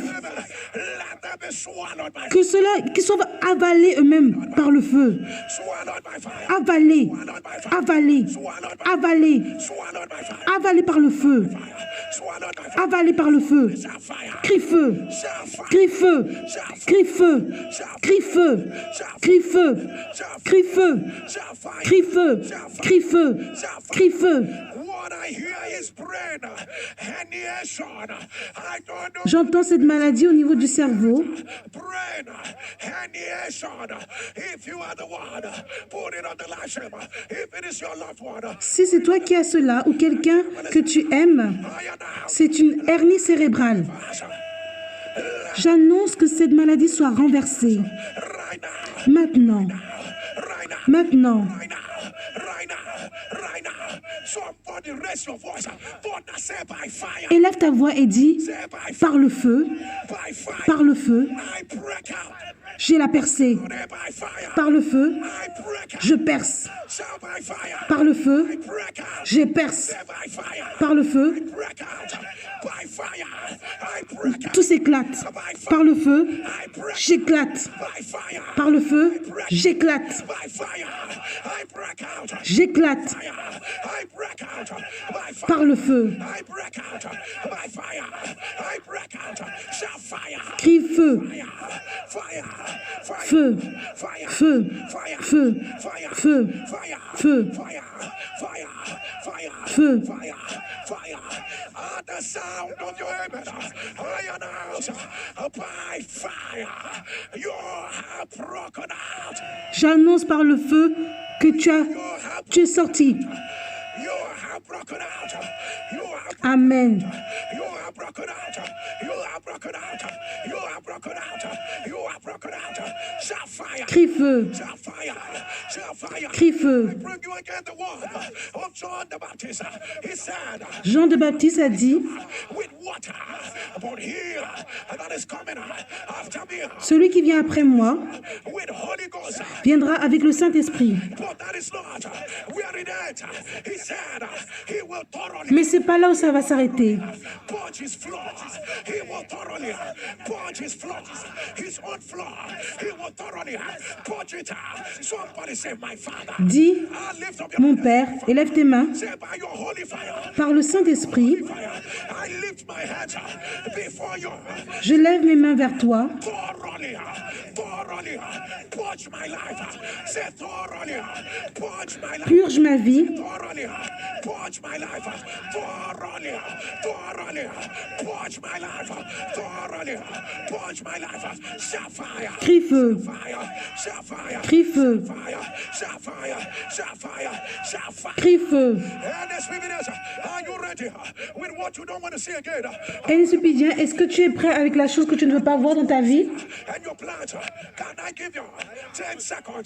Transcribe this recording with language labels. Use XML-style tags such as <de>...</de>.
<en>Let them be swallowed by</en> <fr>que cela, qu'ils soient avalés eux-mêmes par le feu.</fr> <en>swallowed by fire.</en> <fr>Avalés, avalés, avalés,</fr> <en>Swallowed by fire.</en> <fr>avalés par le feu.</fr> <en>Swallowed by fire.</en> <fr>Avalés par le feu.</fr> <en>Fire.</en> <fr>Crie feu,</fr> <en>Fire.</en> <fr>crie feu, crie feu, crie feu, crie feu, crie feu, crie feu, crie feu, crie feu.</fr> <en>What I hear is brain herniation. I don't know.</en> <fr>J'entends cette maladie au niveau du cerveau.</fr> <en>Brain herniation. If you are the one, put it on the live stream. If it is your loved one,</en> <fr>Si c'est toi qui as cela ou quelqu'un que tu aimes, c'est une hernie cérébrale. J'annonce que cette maladie soit renversée.</fr> <en>right now,</en> <fr>Maintenant,</fr> <en>right now,</en> <fr>maintenant.</fr> <en>right now, right now, right now. Somebody raise your voice. But say by fire.</en> <fr>Élève ta voix et dis,</fr> <en>Say by fire.</en> <fr>par le feu,</fr> <en>By fire.</en> <fr>par le feu,</fr> <en>I break out.</en> <fr>j'ai la percée.</fr> <en>Say by fire.</en> <fr>Par le feu,</fr> <en>I break out.</en> <fr>je perce.</fr> <en>Say by fire.</en> <fr>Par le feu,</fr> <en>I break out.</en> <fr>je perce.</fr> <en>Say by fire.</en> <fr>Par le feu,</fr> <en>Break out. By fire. I break out.</en> <fr>tout s'éclate. Par le feu,</fr> <en>I break</en> <fr>j'éclate.</fr> <en>by fire.</en> <fr>Par le feu, j'éclate.</fr> <en>By fire. I break out.</en> <fr>J'éclate.</fr> <en>Fire. I break out. By fire.</en> <fr>Par le feu,</fr> <en>I break out. By fire. I break out. Shout fire.</en> <fr>crie feu,</fr> <en>Fire. Fire.</en> <fr>feu,</fr> <en>Fire.</en> <fr>feu,</fr> <en>Fire.</en> <fr>feu,</fr> <en>Fire.</en> <fr>feu,</fr> <en>Fire.</en> <fr>Feu,</fr> <en>fire, fire, fire,</en> <fr>feu.</fr> <en>fire, fire. At the sound of your amen, I announce by fire, you have broken out.</en> <fr>J'annonce par le feu que tu es sorti.</fr> <en>You have broken out. You have Amen. You are broken out. You are broken out. You are broken out. You are broken out. Shout fire.</en> <fr>Crie feu,</fr> <en>Shout fire. Shout fire.</en> <fr>crie feu.</fr> <en>Bring you again the word of John the Baptist. He said,</en> <fr>Jean de Baptiste a dit,</fr> <en>with water, but here that is coming after me,</en> <fr>celui qui vient après moi</fr> <en>with Holy Ghost.</en> <fr>viendra avec le Saint-Esprit.</fr> <en>But that is not where it ends. He said, he will thoroughly</en> <fr>Mais c'est pas là où ça va s'arrêter.</fr> <en>purge his floor. He will thoroughly purge his floor. His own floor. He will thoroughly purge it. Somebody say, my Father.</en> <fr>Dis,</fr> <en>I lift up your</en> <fr>mon Père, élève tes mains</fr> <en>say by your holy fire.</en> <fr>par le Saint-Esprit.</fr> <en>I lift my hands before you.</en> <fr>Je lève mes mains vers toi.</fr> <en>Thoroughly, thoroughly purge my life. Say thoroughly purge my life.</en> <fr>Purge ma vie.</fr> <en>Thoroughly purge my life. Thoroughly, thoroughly purge my life. Thoroughly purge my life. Shout fire.</en> <fr>Crie feu,</fr> <en>Fire. Shout fire.</en> <fr>crie feu,</fr> <en>Fire. Shout fire. Shout fire. Shout fire.</en> <fr>crie feu.</fr> <en>And the Spirit, are you ready with what you don't want to see again?</en> <fr>Et Supidien, est-ce que tu es prêt avec la chose que tu ne veux pas voir dans ta vie?</fr> <en>And your plans, can I give you 10 seconds?</en>